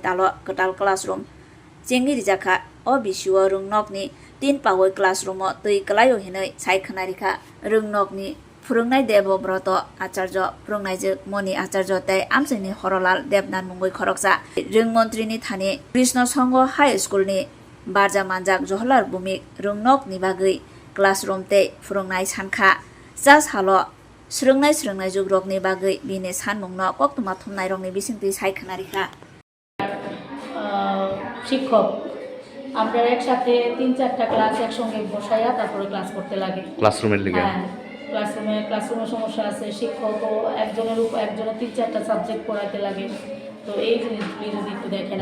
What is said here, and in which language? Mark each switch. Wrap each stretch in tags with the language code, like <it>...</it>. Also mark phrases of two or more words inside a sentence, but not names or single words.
<trp>talo katal classroom jengirjaka o BCO rungnok ni 3 pawoi classroom o tui kalayo hinai saikhanarika rungnok ni Phurungnai Devobrata Acharya Phurungnai Moni Acharya tei Amsini Horolal Devnan Mungoi Khoroksa Rungmantri ni Thani Krishna Sangha High School ni Barja Manjak Johlar Bumik Rungnok ni bagui classroom tei Phurungnai Sankha Jas halo Srungnai Jugrok ni bagui bini Sanmungno Koktuma Thumnai rok ni bisingtui saikhanarika</trp> <bn>শিক্ষক আমরা একসাথে 3-4টা ক্লাস একসঙ্গে বসাইয়া তারপরে ক্লাস করতে লাগে ক্লাসরুমের লিগে ক্লাসরুমে সমস্যা আছে শিক্ষকও একজনের 3-4টা সাবজেক্ট পড়াইতে লাগে তো এই জিনিসগুলি যদি একটু দেখেন</bn>